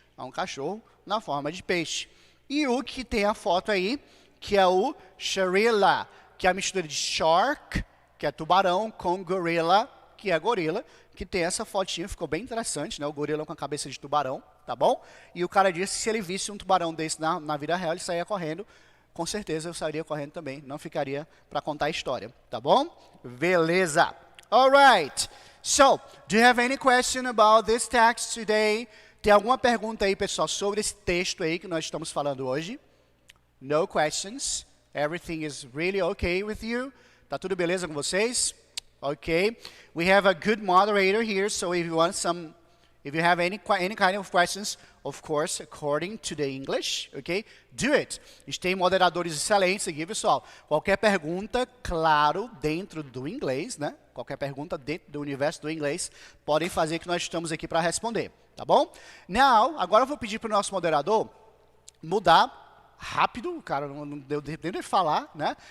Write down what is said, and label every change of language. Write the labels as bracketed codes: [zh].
[pt] É um cachorro na forma de peixe. E o que tem a foto aí, que é o sharilla, que é a mistura de shark, que é tubarão, com gorilla, que é gorila, que tem essa fotinha, ficou bem interessante, né? O gorila com a cabeça de tubarão, tá bom? E o cara disse que se ele visse um tubarão desse na vida real, ele saía correndo. Com certeza eu sairia correndo também, não ficaria para contar a história, tá bom? Beleza. [en] Alright. So, do you have any question about this text today? [pt] Tem alguma pergunta aí, pessoal, sobre esse texto aí que nós estamos falando hoje? [en] No questions. Everything is really okay with you? [pt] Tá tudo beleza com vocês? [en] Okay. We have a good moderator here, so if you have any kind of questions, of course, according to the English, okay, do it. [pt] A gente tem moderadores excelentes aqui, pessoal. Qualquer pergunta, claro, dentro do inglês, né? Qualquer pergunta dentro do universo do inglês, podem fazer que nós estamos aqui para responder, tá bom? [en] Now, [pt] agora eu vou pedir para o nosso moderador mudar rápido, o cara não deu tempo de falar, né?